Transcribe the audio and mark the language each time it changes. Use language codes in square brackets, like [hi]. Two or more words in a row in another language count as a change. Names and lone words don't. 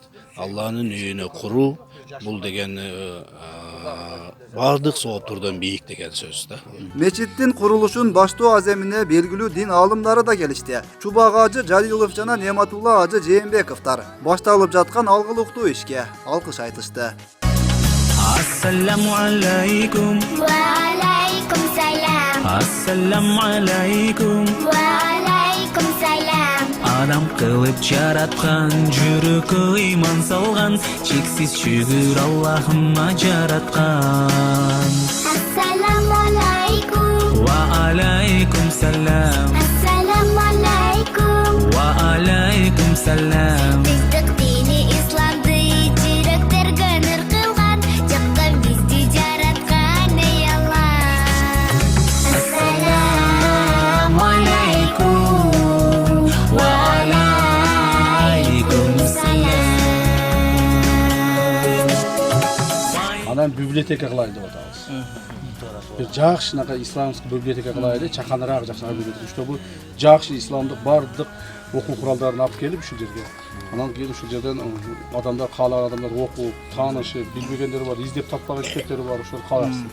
[ky] Алланын үйүнө куруу бул деген бардык сооптурдан бийик деген сөз да. Мечиттин курулушун баштоо аземине белгилүү дин аалымдары да келишти. Чубак ажы Жалилов жана Нематулла ажы Жээнбековдор башталып жаткан алгылыктуу ишке алкыш айтышты. [ar] السلام عليكم. وعليكم السلام. السلام عليكم. وعليكم السلام. [ky] Адам кылып жараткан, жүрөккө ыйман салган, чексиз шүгүр Аллахыма жараткан. [ar] السلام عليكم. وعليكم السلام. السلام عليكم. وعليكم السلام. [ky] Биздик дини исламды жүрөктөргө нур кылган, жактан бизди жараткан ey Allah. [ar] السلام عليكم. وعليكم السلام. [ky] Анан библиотека кылайын деп атабыз. Бир жакшынакай исламский библиотека кылайлы, чаканыраак жакшынакай библиотека. Ошто бул жакшы исламдык бардык окуу куралдарын алып келип ушул жерге. Анан кийин ушул жерден адамдар каалаган адамдар окуп, таанышып, билбегендери бар, издеп таппаган китептери бар, ошол каласын.